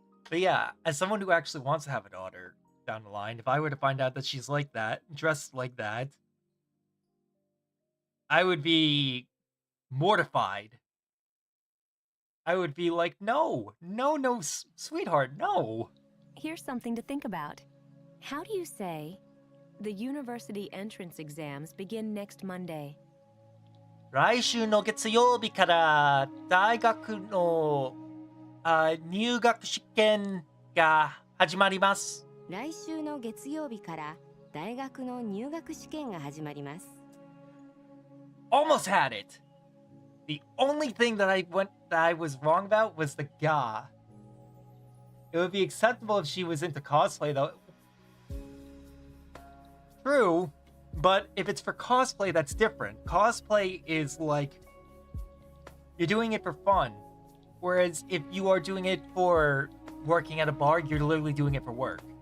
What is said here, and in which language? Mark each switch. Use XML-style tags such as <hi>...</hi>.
<en>But yeah, as someone who actually wants to have a daughter down the line, if I were to find out that she's like that, dressed like that, I would be mortified. I would be like, no, sweetheart, no. Here's something to think about. How do you say the university entrance exams begin next Monday?</en> <ja>来週の月曜日から大学の入学試験が始まります。来週の月曜日から大学の入学試験が始まります。</ja> <en>Almost had it. The only thing that I was wrong about was the ga. It would be acceptable if she was into cosplay, though. True, but if it's for cosplay, that's different. Cosplay is like you're doing it for fun, whereas if you are doing it for working at a bar, you're literally doing it for work.</en>